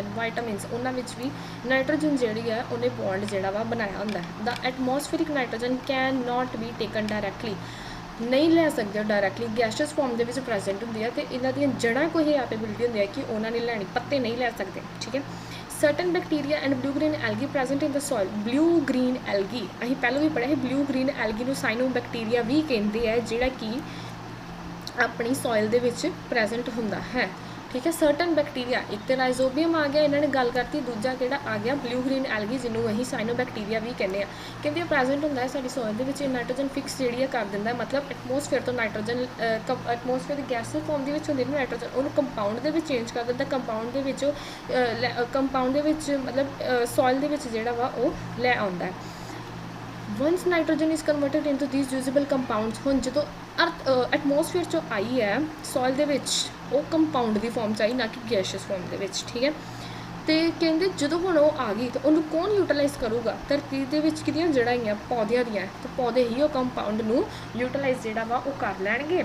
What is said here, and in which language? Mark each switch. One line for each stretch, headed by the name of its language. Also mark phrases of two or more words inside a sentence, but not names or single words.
Punjabi: ਵਾਈਟਾਮਿਨਸ, ਉਹਨਾਂ ਵਿੱਚ ਵੀ ਨਾਈਟ੍ਰੋਜਨ ਜਿਹੜੀ ਹੈ ਉਹਨੇ ਬੌਂਡ ਜਿਹੜਾ ਵਾ ਬਣਾਇਆ ਹੁੰਦਾ ਹੈ।
English: the atmospheric nitrogen cannot be taken directly,
Punjabi: ਨਹੀਂ ਲੈ ਸਕਦੇ ਡਾਇਰੈਕਟਲੀ,
English: gaseous form
Punjabi: ਦੇ ਵਿੱਚ ਪ੍ਰੈਜ਼ੈਂਟ ਹੁੰਦੀ ਹੈ। ਅਤੇ ਇਹਨਾਂ ਦੀਆਂ ਜੜ੍ਹਾਂ ਕੋਈ ਐਪੇਬਿਲਿਟੀ ਹੁੰਦੀ ਹੈ ਕਿ ਉਹਨਾਂ ਨੇ ਲੈਣੀ, ਪੱਤੇ ਨਹੀਂ ਲੈ ਸਕਦੇ। ਠੀਕ ਹੈ,
English: certain bacteria and blue green algae present in the soil। blue green algae
Punjabi: ਅਸੀਂ ਪਹਿਲਾਂ ਵੀ ਪੜ੍ਹਿਆ ਹੈ।
English: blue green algae
Punjabi: ਨੂੰ ਸਾਈਨੋਬੈਕਟੀਰੀਆ ਵੀ ਕਹਿੰਦੇ ਹੈ, ਜਿਹੜਾ ਕਿ ਆਪਣੀ ਸੋਇਲ ਦੇ ਵਿੱਚ ਪ੍ਰੈਜ਼ੈਂਟ ਹੁੰਦਾ ਹੈ। ਠੀਕ ਹੈ,
English: certain bacteria,
Punjabi: ਇੱਕ ਤਾਂ ਰਾਈਜ਼ੋਬੀਅਮ ਆ ਗਿਆ, ਇਹਨਾਂ ਨੇ ਗੱਲ ਕਰਤੀ। ਦੂਜਾ ਕਿਹੜਾ ਆ ਗਿਆ?
English: blue green algae,
Punjabi: ਜਿਹਨੂੰ ਅਸੀਂ ਸਾਈਨੋਬੈਕਟੀਰੀਆ ਵੀ ਕਹਿੰਦੇ ਆ। ਕਹਿੰਦੇ ਪ੍ਰੈਜ਼ੈਂਟ ਹੁੰਦਾ ਹੈ ਸਾਡੀ ਸੋਇਲ ਦੇ ਵਿੱਚ।
English: nitrogen fix
Punjabi: ਜਿਹੜੀ ਹੈ ਕਰ ਦਿੰਦਾ, ਮਤਲਬ ਐਟਮੋਸਫੇਅਰ ਤੋਂ ਨਾਈਟ੍ਰੋਜਨ, ਐਟਮੋਸਫੇਅਰ ਦੀ
English: gaseous form
Punjabi: ਦੇ ਵਿੱਚ ਹੁੰਦੀ ਨਾ ਨਾਈਟ੍ਰੋਜਨ, ਉਹਨੂੰ ਕੰਪਾਊਂਡ ਦੇ ਵਿੱਚ ਚੇਂਜ ਕਰ ਦਿੰਦਾ। ਕੰਪਾਊਂਡ ਦੇ ਵਿੱਚ ਮਤਲਬ ਸੋਇਲ ਦੇ ਵਿੱਚ ਜਿਹੜਾ ਵਾ ਉਹ ਲੈ ਆਉਂਦਾ।
English: once nitrogen is converted into these usable compounds,
Punjabi: ਹੁਣ ਜੋ
English: earth atmosphere
Punjabi: ਚੋ ਆਈ ਹੈ ਸੌਇਲ ਦੇ ਵਿੱਚ ਵੋ ਕੰਪਾਊਂਡ ਕੀ ਫੌਰਮ ਚ ਆਈ, ਨਾ ਕਿ
English: gaseous form
Punjabi: ਦੇ ਵਿੱਚ, ਠੀਕ ਹੈ। ਤੋ ਕਹਤੇ ਜੋ ਹੁਣ ਵੋ ਆ ਗਈ ਤੋ ਉਨ੍ਹੋਂਨੇ ਕੌਨ ਯੂਟਿਲਾਈਜ਼ ਕਰੂਗਾ, ਧਰਤੀ ਕੇ ਵਿੱਚ ਕਿਹਦੀਆਂ ਜੜ੍ਹਾਂ ਆਈਆਂ, ਪੌਧਿਆਂ ਦੀਆਂ, ਤੋ ਪੌਧੇ ਹੀ ਵੋ ਕੰਪਾਊਂਡ ਨੂੰ ਯੂਟਿਲਾਈਜ਼ ਜਿਹੜਾ ਵਾ ਵੋ ਕਰ ਲੈਣਗੇ।